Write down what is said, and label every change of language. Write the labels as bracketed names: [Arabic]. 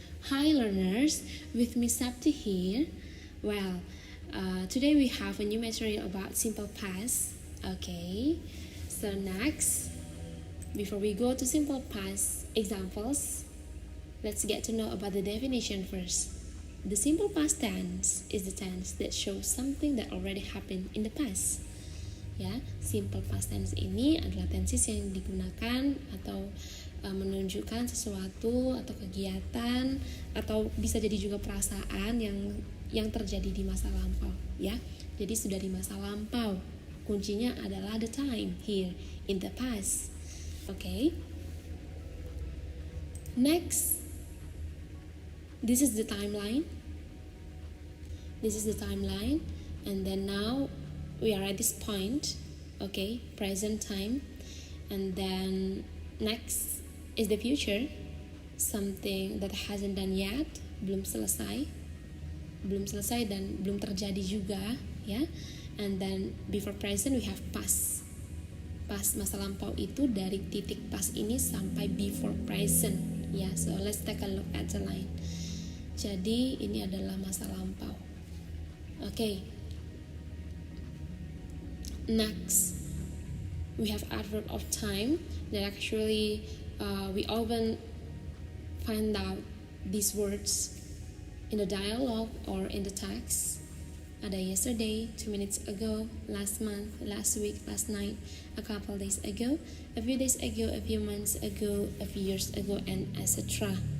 [English] Hi learners, with me Sapti here. Well, today we have a new material about simple past. Okay, so next, before we go to simple past examples, let's get to know about the definition first. The simple past tense is the tense that shows something that already happened in the past. [Indonesian] Ya, simple past tense ini adalah tenses yang digunakan atau menunjukkan sesuatu atau kegiatan atau bisa jadi juga perasaan yang terjadi di masa lampau, ya. Jadi sudah di masa lampau. Kuncinya adalah [English] the time here in the past. Okay. Next, this is the timeline. This is the timeline, and then now we are at this point, okay, present time, and then next is the future, something that hasn't done yet, [Indonesian] belum selesai dan belum terjadi juga, ya. [English] And then before present we have past. [Indonesian] Past masa lampau itu dari titik past ini sampai [English] before present, [Indonesian] ya. [English] So let's take a look at the line. [Indonesian] Jadi ini adalah masa lampau. [English] Okay. Next, we have adverb of time that actually we often find out these words in the dialogue or in the text. [Indonesian] Ada [English] yesterday, 2 minutes ago, last month, last week, last night, a couple days ago, a few days ago, a few months ago, a few years ago, and etc.